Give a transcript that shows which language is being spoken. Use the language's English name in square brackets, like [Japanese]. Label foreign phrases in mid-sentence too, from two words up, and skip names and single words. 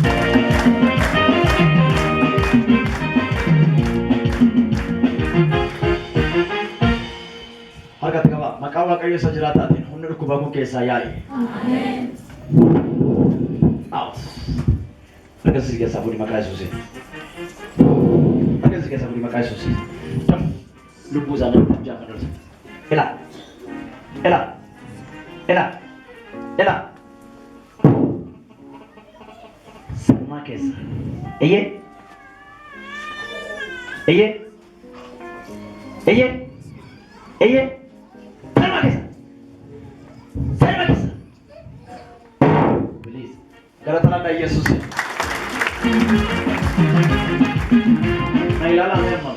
[Oromo] Harkatti qaba. Maqaa waaqayyo isa jiraataatiin humna dhukkubaa kun keessaa yaa'i. Out. Harkatti keessaa fuudhi maqaa Yesuusiin. Harkatti keessaa fuudhi maqaa Yesuusiin. Lubbuu isaa nama jaafa dhorsa. Ila. Ila. Ila. Ila. Sama keessa. Eyyee. Eyyee. Eyyee. Eyyee. Sama keessa. Sama keessa. Please. Galataan Yesuus. Na ilaalaa amma.